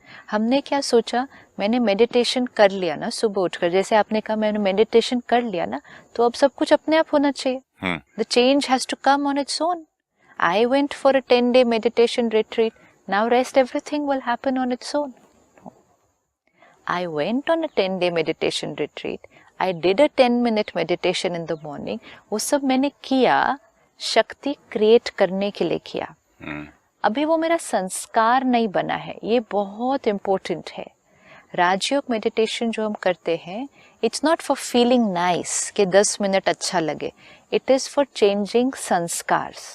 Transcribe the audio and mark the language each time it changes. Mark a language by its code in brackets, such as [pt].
[hi] हमने क्या सोचा, मैंने मेडिटेशन कर लिया ना सुबह उठकर, जैसे आपने कहा मैंने मेडिटेशन कर लिया ना, तो अब सब कुछ अपने आप होना चाहिए। [en] The change has to come on its own. I went for a 10-day meditation retreat, now rest everything will happen on its own. I went on a 10-day meditation retreat. I did a 10-minute meditation in the morning. [hi] वो सब मैंने किया, शक्ति create करने के लिए किया। अभी वो मेरा संस्कार नहीं बना है, ये बहुत इम्पोर्टेंट है। राजयोग मेडिटेशन जो हम करते हैं, [en] it's not for feeling nice [hi] कि 10 मिनट अच्छा लगे, [en] it is for changing [hi] संस्कार।